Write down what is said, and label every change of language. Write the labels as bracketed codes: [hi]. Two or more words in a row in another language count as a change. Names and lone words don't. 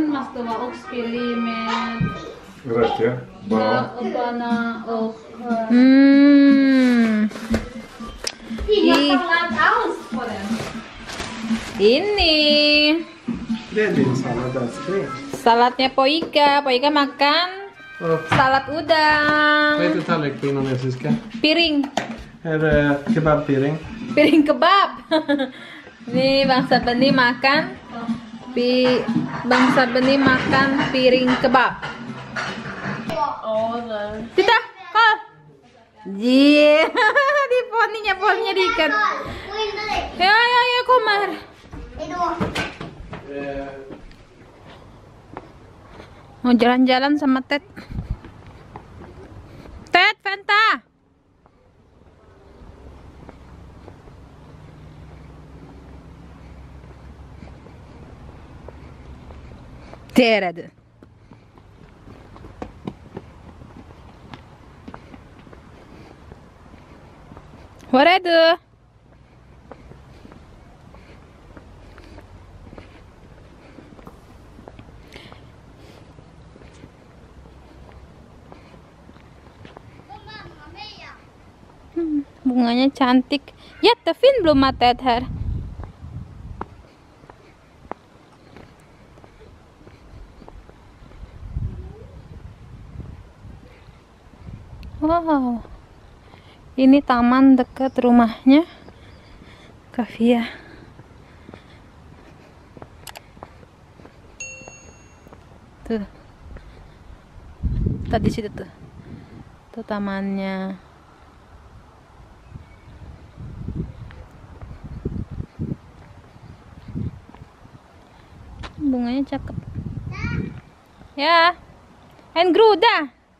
[sv] Den måste vara oxfilé med Rätt ja. Bra. bana och... Ini Det är din sallad älskling. [id] saladnya Poika. Poika makan salad udang. [sv] Vad heter tallrik på indonesiska? Piring. Är det kebabpiring? [id] Piring kebab. Nih bangsa Beni makan bangsa Beni makan piring kebab. Tita, kal. Jee, di pohonnya diikat. Ya, Komar. Mau jalan-jalan sama Ted. [sv] Ted, Fanta. Där är du. Var är du? [id] Bunganya cantik. [sv] Jättefin blomma Ted här. Wow. [id] Ini taman dekat rumahnya Kavia. Tuh. Tadi situ tuh. Tuh tamannya. Bunganya cakep. Ya. [sv] En groda.